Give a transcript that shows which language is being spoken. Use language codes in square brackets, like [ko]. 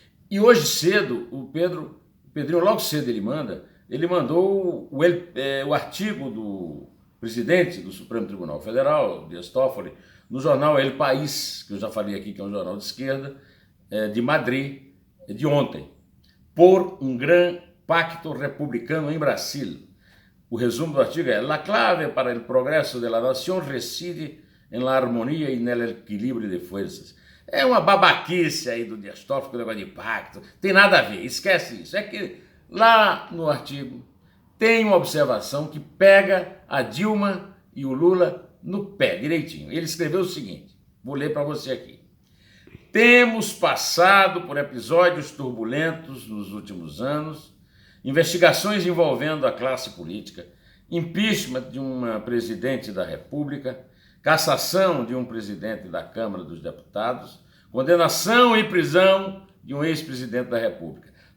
[pt] E hoje cedo, o Pedrinho, logo cedo ele mandou o artigo do presidente do Supremo Tribunal Federal, Dias Toffoli, no jornal El País, que eu já falei aqui, que é um jornal de esquerda, de Madrid, de ontem, por um grande pacto republicano em Brasil. O resumo do artigo é: [es] La clave para el progresso de la nación reside en la armonía y en el equilibrio de fuerzas. [pt] É uma babaquice aí do Dias Toffoli, com o negócio de pacto, tem nada a ver, esquece isso. É que lá no artigo tem uma observação que pega a Dilma e o Lula no pé, direitinho. Ele escreveu o seguinte, vou ler para você aqui. Temos passado por episódios turbulentos nos últimos anos, investigações envolvendo a classe política, impeachment de uma presidente da República, cassação de um presidente da Câmara dos Deputados, condenação e prisão de um ex-presidente da República.